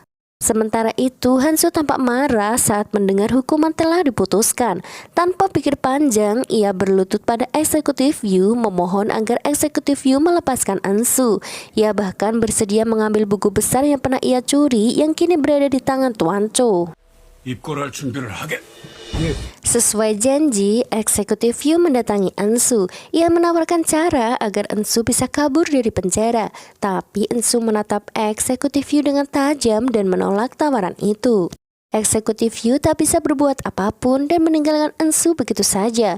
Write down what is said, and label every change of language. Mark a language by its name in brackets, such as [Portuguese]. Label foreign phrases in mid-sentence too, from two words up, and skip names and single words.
[Indonesian] Sementara itu, Hansu tampak marah saat mendengar hukuman telah diputuskan. Tanpa pikir panjang, ia berlutut pada eksekutif Yu memohon agar eksekutif Yu melepaskan Ensu. Ia bahkan bersedia mengambil buku besar yang pernah ia curi yang kini berada di tangan Tuan Cho. [Korean] 입건할 준비를 하게. [Indonesian] Sesuai janji, eksekutif Yu mendatangi Ensu. Ia menawarkan cara agar Ensu bisa kabur dari penjara. Tapi Ensu menatap eksekutif Yu dengan tajam dan menolak tawaran itu. Eksekutif Yu tak bisa berbuat apapun dan meninggalkan Ensu begitu saja.